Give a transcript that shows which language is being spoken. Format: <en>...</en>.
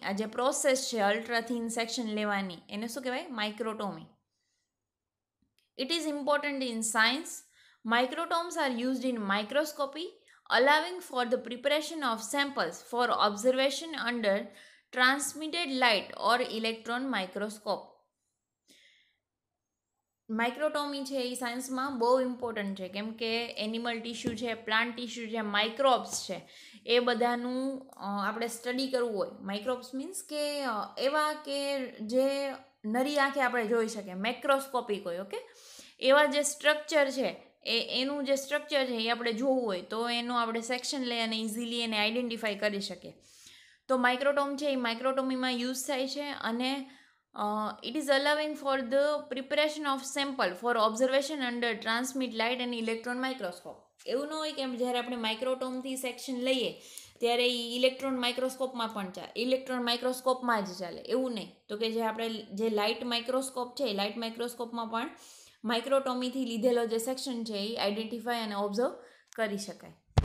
<gu>આ જે પ્રોસેસ છે અલ્ટ્રા થિન સેક્શન લેવાની એને શું કહેવાય? માઇક્રોટોમી.</gu> <en>It is important in science. Microtomes are used in microscopy, allowing for the preparation of samples for observation under transmitted light or electron microscope.</en> <gu>માઇક્રોટોમી છે એ સાયન્સમાં બહુ ઇમ્પોર્ટન્ટ છે, કેમ કે એનિમલ ટિશ્યુ છે, પ્લાન્ટ ટિશ્યુ છે, માઇક્રોબ્સ છે, એ બધાનું આપણે સ્ટડી કરવું હોય. માઇક્રોબ્સ મીન્સ કે એવા કે જે નરી આંખે આપણે જોઈ શકીએ, મેક્રોસ્કોપિક હોય. ઓકે, એવા જે સ્ટ્રક્ચર છે એનું જે સ્ટ્રક્ચર છે એ આપણે જોવું હોય તો એનું આપણે સેક્શન લઈ અને ઇઝીલી એને આઈડેન્ટિફાઈ કરી શકીએ. તો માઇક્રોટોમ છે એ માઇક્રોટોમીમાં યુઝ થાય છે અને</gu> <en>it is allowing for the preparation of sample for observation under transmit light and electron microscope.</en> <gu>એવું ન હોય કે જ્યારે આપણે માઇક્રોટોમથી સેક્શન લઈએ ત્યારે એ ઇલેક્ટ્રોન માઇક્રોસ્કોપમાં પણ ચાલે, ઇલેક્ટ્રોન માઇક્રોસ્કોપમાં જ ચાલે, એવું નહીં. તો કે જે આપણે જે લાઇટ માઇક્રોસ્કોપ છે એ લાઇટ માઇક્રોસ્કોપમાં પણ માઇક્રોટોમીથી લીધેલો જે સેક્શન છે એ આઈડેન્ટિફાઈ અને ઓબ્ઝર્વ કરી શકાય.</gu>